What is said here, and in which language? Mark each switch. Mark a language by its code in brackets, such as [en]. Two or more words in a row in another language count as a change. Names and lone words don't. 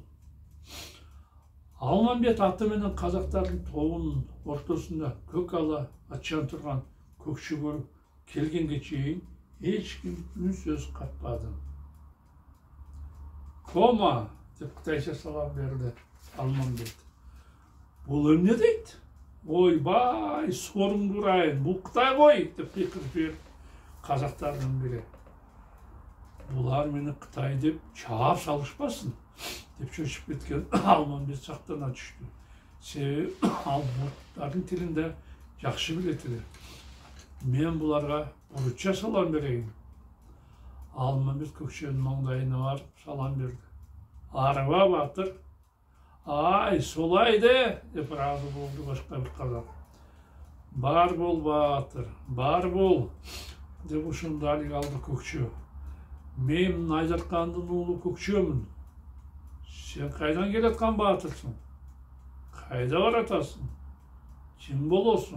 [ky] Алмамбет аты менен казактардын тобунун ортосунда көк ала ачан турган көкчөгө келгенге чейин эч ким үн сөз катпады. Кома деп кытайча салам берди Алмамбет. Бұл эмне дейт? [kk] Ойбай, соруңду урайын, бұл Қытай ғой, [ky] деп пикир берип казактардын бири. Булар мени Қытай деп чаап салышпасын деп чөчүп кеткен Алмамбет сактана түштү. Себеби ал буттардын тилинде жакшы билет эле. Мен буларга уручча салам берейин. Алмамбет Көкчөнүн маңдайына барып салам берди. [kk] Арыба батыр. Ай, солай де, [ky] деп разы болду башка бир казак. Бар бол батыр, бар бол, деп ушунда алик алды Көкчө. Мен Айдаркандын уулу Көкчөмүн. Сен кайдан келаткан батырсың? Кайда баратасың? Ким болосуң?